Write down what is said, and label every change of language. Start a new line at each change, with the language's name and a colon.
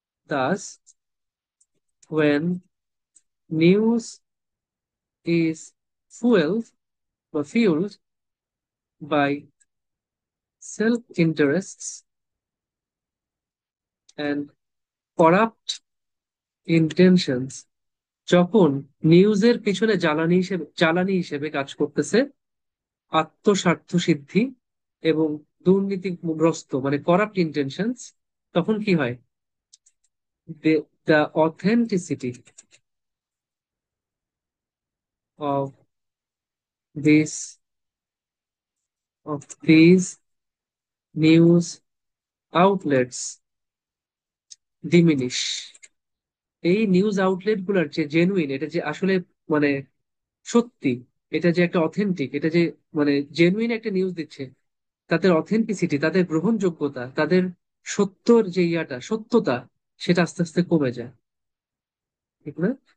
English: Thus, when news is fueled by self-interests and corrupt intentions,
Bangla: যখন নিউজের পিছনে জ্বালানি হিসেবে কাজ করতেছে আত্মস্বার্থ সিদ্ধি এবং দুর্নীতিগ্রস্ত মানে করাপ্ট ইন্টেনশনস, তখন কি হয়?
English: The authenticity of this of these news outlets diminish.
Bangla: এই নিউজ আউটলেট গুলার যে জেনুইন, এটা যে আসলে মানে সত্যি, এটা যে একটা অথেন্টিক, এটা যে মানে জেনুইন একটা নিউজ দিচ্ছে, তাদের অথেন্টিসিটি, তাদের গ্রহণযোগ্যতা, তাদের সত্যর যে সত্যতা, সেটা আস্তে আস্তে কমে যায়, ঠিক না?